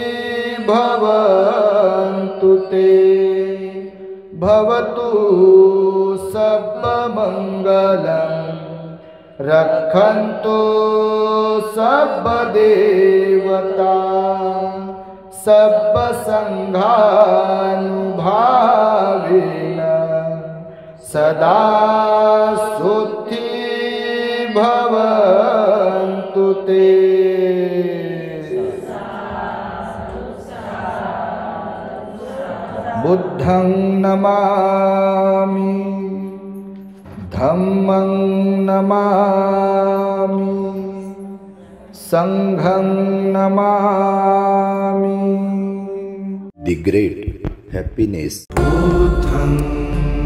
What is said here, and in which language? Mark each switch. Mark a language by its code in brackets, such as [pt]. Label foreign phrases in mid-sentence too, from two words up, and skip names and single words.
[pi] भवन्तु ते भवतु सर्वमङ्गलं रक्षन्तु सर्वदेवता सर्वसङ्घानुभावेन सदा सुखी भवन्तु ते। बुद्धं नमामि धम्मं नमामि संघं नमामि। [en] The great happiness. [pi] बुद्धं